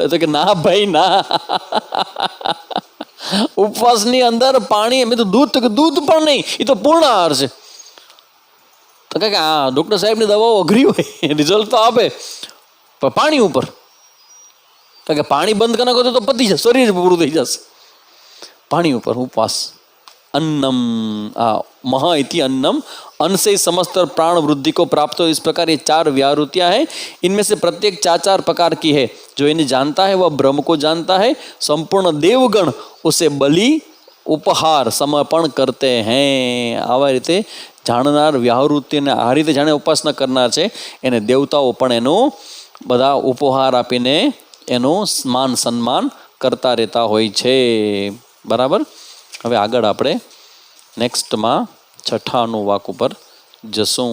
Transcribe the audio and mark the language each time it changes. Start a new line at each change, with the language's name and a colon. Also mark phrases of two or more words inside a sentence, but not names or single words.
Gujarati: તો કે ના ભાઈ ના, ઉપવાસની અંદર પાણી. મેં તો દૂધ, તો કે દૂધ પણ નહીં, એ તો પૂર્ણ આહાર છે. તો કે ડૉક્ટર સાહેબની દવાઓ અઘરી હોય, રિઝલ્ટ તો આપે, પણ પાણી ઉપર. કારણ કે પાણી બંધ કરી નાખો તો પતી જશે, શરીર પૂરું થઈ જશે. પાણી ઉપર ઉપવાસ.
Sanskrit: अन्नम, मह इति अन्नम,
Hindi: अन्न से समस्त प्राण वृद्धि को प्राप्त हो. इस प्रकार ये 4 व्याहृतियाँ हैं. इनमें से प्रत्येक 4-4 प्रकार की है. जो इन्हें जानता है वह ब्रह्म को जानता है. संपूर्ण देवगण उसे बलि उपहार समर्पण करते हैं.
Gujarati: આવા રીતે જાણનાર વ્યાહૃતિને આ રીતે જાણે ઉપાસના કરનાર છે એને દેવતાઓ પણ એનો બધા ઉપહાર આપીને એનું માન સન્માન કરતા રહેતા હોય છે. બરાબર. હવે આગળ આપણે નેક્સ્ટમાં 6 વાક ઉપર જશું.